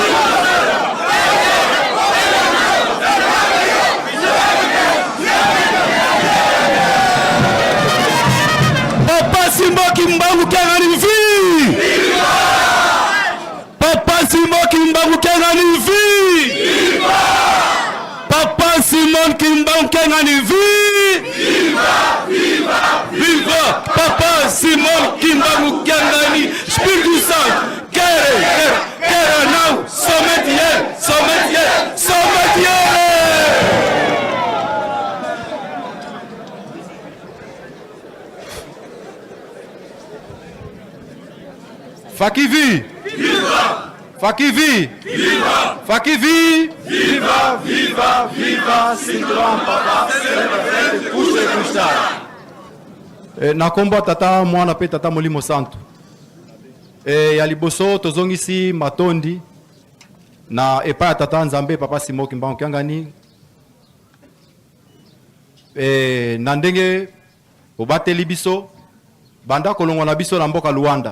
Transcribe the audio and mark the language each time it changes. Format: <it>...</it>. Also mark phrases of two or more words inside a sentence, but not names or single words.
<ln>Papa Simo Kimbanganga yoye! Papa Simo Kimbanganga yoye! Papa Simon Kimbanganga yoye!</ln> <pt>Viva! Viva!</pt> <ln>Papa Simon Kimbanganga yoye!</ln> <pt>Espírito Santo! Quero não! Somente ele! Somente ele! Somente ele! Fakivi! Viva! Fakivi! Viva! Fakivi! Viva! Viva! Viva! Cinturão, papa! Sempre frente, custe custar!</pt> <ln>Nakombo tata mwana pe tata molimo santo. Ya liboso tozongisi matondi na epa ya tata nzambe papa Simo Kimbanganga ni na ndenge obateli biso banda kolongwa na biso na mboka Luanda.</ln>